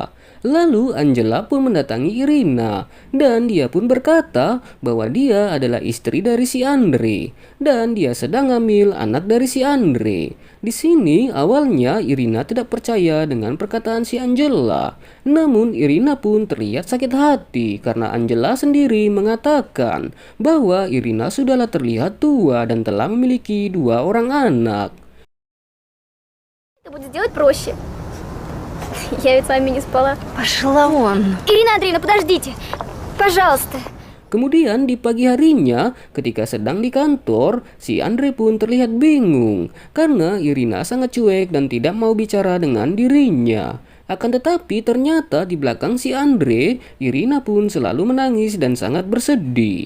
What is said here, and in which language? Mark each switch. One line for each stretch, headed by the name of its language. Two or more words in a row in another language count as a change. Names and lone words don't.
Indonesian: Lalu Angela pun mendatangi Irina dan dia pun berkata bahwa dia adalah istri dari si Andre dan dia sedang hamil anak dari si Andre. Di sini awalnya Irina tidak percaya dengan perkataan si Angela. Namun Irina pun terlihat sakit hati karena Angela sendiri mengatakan bahwa Irina sudahlah terlihat tua dan telah memiliki 2 orang anak.
Russian: Это будет делать проще. Я ведь с вами не спала. Пошла вон. Ирина Андреевна, подождите. Пожалуйста.
Indonesian: Kemudian di pagi harinya, ketika sedang di kantor, si Andre pun terlihat bingung karena Irina sangat cuek dan tidak mau bicara dengan dirinya. Akan tetapi ternyata di belakang si Andre, Irina pun selalu menangis dan sangat bersedih.